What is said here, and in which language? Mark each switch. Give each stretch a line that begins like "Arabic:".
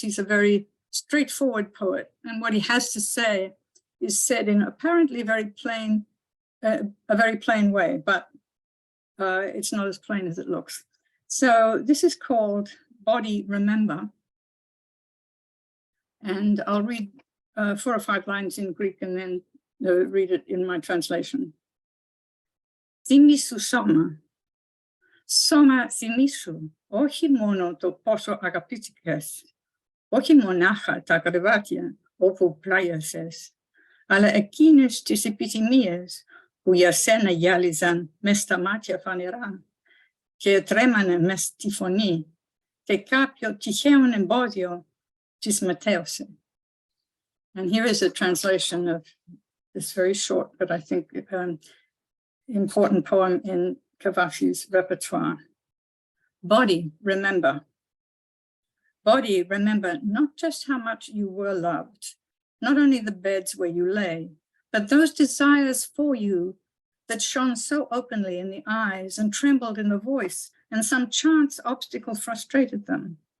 English: He's a very straightforward poet, and what he has to say is said in apparently a very plain way, but it's not as plain as it looks. So this is called Body Remember, and I'll read 4 or 5 lines in Greek and then read it in my translation.
Greek: Θυμήσου σώμα θυμήσου, όχι μόνο το πόσο αγαπήθηκες, όχι μονάχα τα κρεβάτια όπου πλάγιασες, αλλά εκείνες τις επιθυμίες που για σένα γυάλιζαν μες στα μάτια φανερά και τρέμανε μες στη φωνή και κάποιο τυχαίο εμπόδιο τις μετέωσε.
English: And here is a translation of this very short, but I think important poem in Cavafy's repertoire. Body, remember. Body, remember not just how much you were loved, not only the beds where you lay, but those desires for you that shone so openly in the eyes and trembled in the voice, and some chance obstacle frustrated them.